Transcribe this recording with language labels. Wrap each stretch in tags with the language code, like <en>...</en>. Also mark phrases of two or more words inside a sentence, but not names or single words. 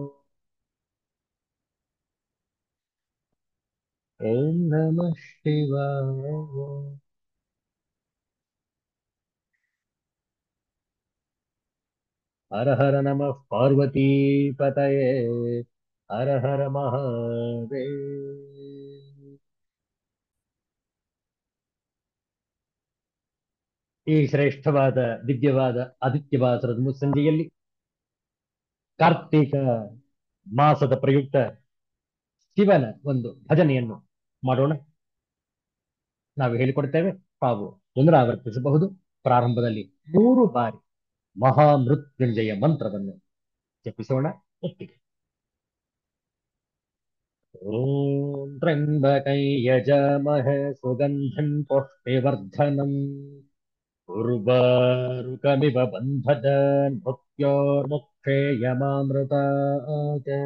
<sa>ॐ नमः शिवाय। हर हर नमः पार्वती पतये। हर हर महादेव।</sa> <kn>ಈ ಶ್ರೇಷ್ಠವಾದ ದಿವ್ಯವಾದ ಆದಿತ್ಯವಾಸರದ ಮುಸ್ಸಂಜೆಯಲ್ಲಿ ಕಾರ್ತೀಕ ಮಾಸದ ಪ್ರಯುಕ್ತ ಶಿವನ ಒಂದು ಭಜನೆಯನ್ನು ಮಾಡೋಣ. ನಾವು ಹೇಳಿಕೊಡ್ತೇವೆ, ತಾವು ಪುನರಾವರ್ತಿಸಬಹುದು. ಪ್ರಾರಂಭದಲ್ಲಿ 3 ಬಾರಿ ಮಹಾಮೃತ್ಯುಂಜಯ ಮಂತ್ರವನ್ನು ಜಪಿಸೋಣ ಒಟ್ಟಿಗೆ.</kn> <sa>ಓಂ ತ್ರ್ಯಂಬಕೈ ಯಜಾಮಹೇ ಸುಗಂಧಿಂ ಪುಷ್ಟಿವರ್ಧನಂ ಉರ್ವಾರುಕಮಿವ ಬಂಧನಾನ್ ಮೃತ್ಯೋರ್ಮುಕ್ಷೇಯಮಾಮೃತಾತ್.</sa>